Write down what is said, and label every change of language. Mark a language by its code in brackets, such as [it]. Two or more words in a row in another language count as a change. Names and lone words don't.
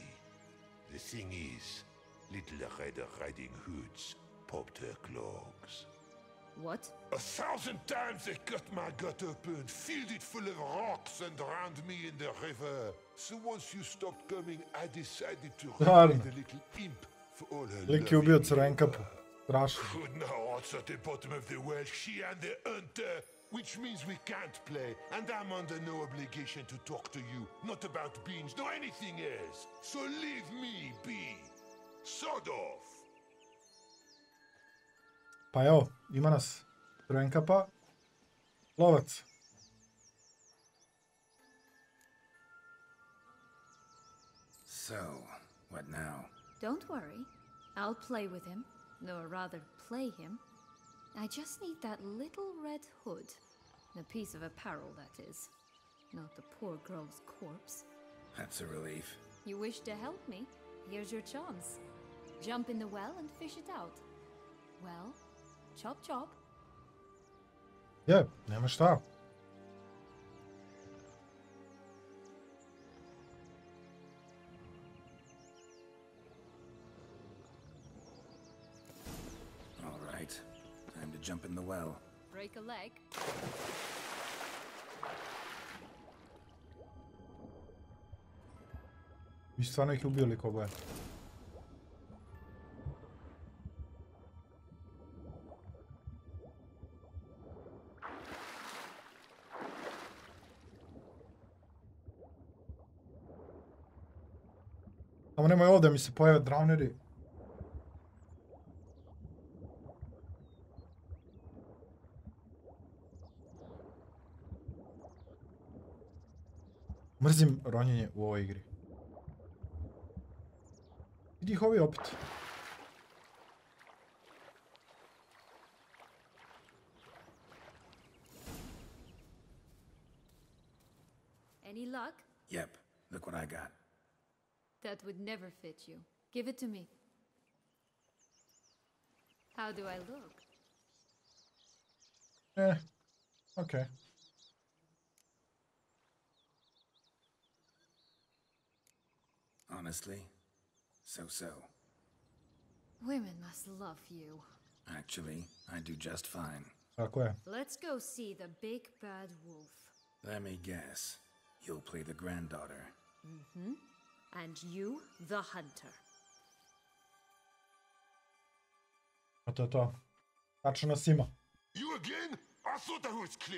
[en] The thing is, little Red Riding Hoods popped her clogs. What? 1,000 times they cut my gut open, filled it full of rocks, and drowned me in the river. So once you stopped coming, I decided to ride the little imp for all her [sr] Lik je ubio [en] loving [sr] Crvenkapu. [en] labor. [sr] Strašno. [en] Good now, what's at the bottom of the well? She and the hunter, which means we can't play, and I'm under no obligation to talk to you, not about beans, nor anything else. So leave me be. Sod off. [sr] Pa evo, ima nas Crvenkapa. Lovac. [en] So, what now? Don't worry. I'll play with him. Or rather, play him. I just need that little red hood. A piece of apparel, that is. Not the poor girl's corpse. That's a relief. You wish to help me? Here's your chance. Jump in the well and fish it out. Well, chop chop. [sr] Je, nema šta. [en] All right. Time to jump in the well. Break a leg. [sr] Vi stvarno ih ubili ko boje. Samo nemoj ovdje mi se pojave drowneri. Mrzim ronjenje u ovoj igri. Vidi ih ovi opet. [en] Any luck? Yep, look what I got. That would never fit you. Give it to me. How do I look? Okay. Honestly, so. Women must love you. Actually, I do just fine. [sr] Tako je. [en] Let's go see the big bad wolf. Let me guess. You'll play the granddaughter. Mm-hmm. And you, the hunter. [sr] A to je to. Tačno nas ima. [en] You again? I thought I was clear.